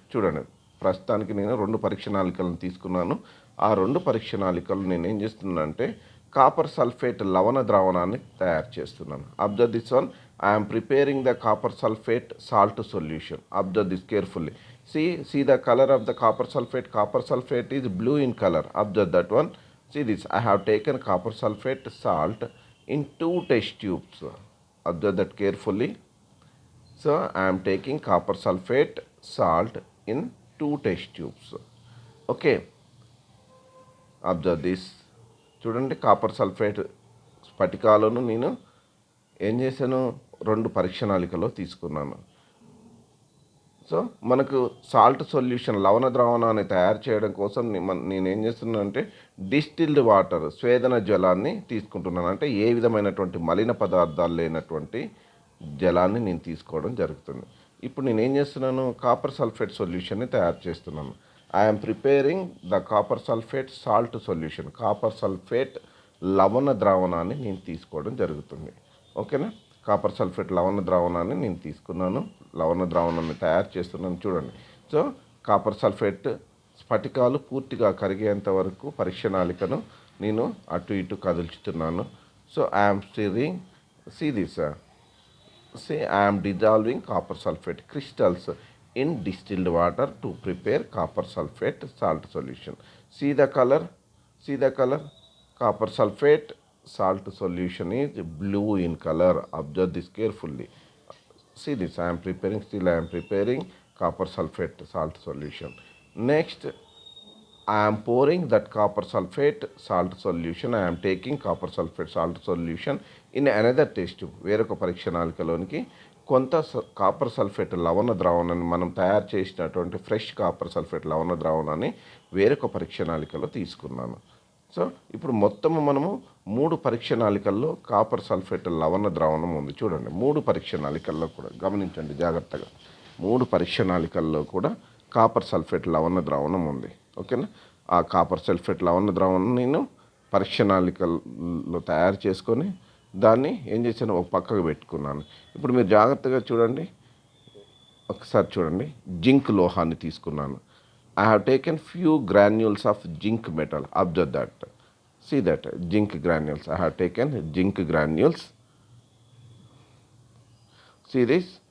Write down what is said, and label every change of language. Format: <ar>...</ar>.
<te>చూడండి, ప్రస్తుతానికి నేను 2 పరీక్ష నాళికలను తీసుకున్నాను. ఆ 2 పరీక్ష నాళికలు నేను ఏం చేస్తున్నానంటే కాపర్ సల్ఫేట్ లవణ ద్రావణాన్ని తయారు చేస్తున్నాను.</te> <en>Observe this one. I'm preparing the copper sulphate salt solution. Observe this carefully. See the color of the copper sulfate. Copper sulfate is blue in color. Observe that one. See this. I have taken copper sulfate salt in 2 test tubes. Observe that carefully. So I am taking copper sulfate salt in 2 test tubes. Okay. Observe this.</en> <te>చూడండి, copper sulphate స్ఫటికాలను నేను ఏం చేశాను? 2 పరీక్ష నాళికలో తీసుకున్నాను. So మనకు salt solution లవణ ద్రావణాన్ని తయారు చేయడం కోసం నేను ఏం చేస్తున్నానంటే డిస్టిల్డ్ వాటర్, స్వేదన జలాన్ని తీసుకుంటున్నాను. అంటే ఏ విధమైనటువంటి మలిన పదార్థాలు లేనటువంటి జలాన్ని నేను తీసుకోవడం జరుగుతుంది. ఇప్పుడు నేను ఏం చేస్తున్నాను? కాపర్ సల్ఫేట్ సొల్యూషన్ని తయారు చేస్తున్నాను.</te> <en>I'm preparing the copper sulphate salt solution.</en> <te>Copper sulphate లవణ ద్రావణాన్ని నేను తీసుకోవడం జరుగుతుంది. ఓకేనా? కాపర్ సల్ఫేట్ లవణ ద్రావణాన్ని నేను తీసుకున్నాను. లవణ ద్రావణాన్ని తయారు చేస్తున్నాను. చూడండి. సో కాపర్ సల్ఫేట్ స్ఫటికాలు పూర్తిగా కరిగేంత వరకు పరీక్ష నాళికను నేను అటు ఇటు కదుల్చుతున్నాను.</te> <en>So I'm stirring. See this. See, I am dissolving copper sulfate crystals in distilled water to prepare copper sulfate salt solution. See the color? See the color? Copper sulfate salt solution is blue in color. Observe this carefully. See this. I am preparing copper sulfate salt solution. Next, I am pouring that copper sulfate salt solution. I am taking copper sulfate salt solution in another test tube.</en> <te>వేరొక పరీక్ష నాళికలోనికి కొంత copper sulphate లవణ ద్రావణాన్ని, మనం తయారు చేసినటువంటి fresh copper sulphate లవణ ద్రావణాన్ని వేరొక పరీక్ష నాళికలో తీసుకున్నాను. సో ఇప్పుడు మొత్తము మనము 3 పరీక్ష నాళికల్లో కాపర్ సల్ఫేట్ లవణ ద్రావణం ఉంది. చూడండి, 3 పరీక్ష నాళికల్లో కూడా గమనించండి జాగ్రత్తగా. 3 పరీక్ష నాళికల్లో కూడా కాపర్ సల్ఫేట్ లవణ ద్రావణం ఉంది. ఓకేనా? ఆ కాపర్ సల్ఫేట్ లవణ ద్రావణం నేను పరీక్ష నాళికల్లో తయారు చేసుకొని దాన్ని ఏం చేశాను? ఒక పక్కకు పెట్టుకున్నాను. ఇప్పుడు మీరు జాగ్రత్తగా చూడండి, ఒకసారి చూడండి. జింక్ లోహాన్ని తీసుకున్నాను.</te> <en>I have taken few granules of zinc metal. Observe that. See that. Zinc granules. I have taken zinc granules. See this.</en>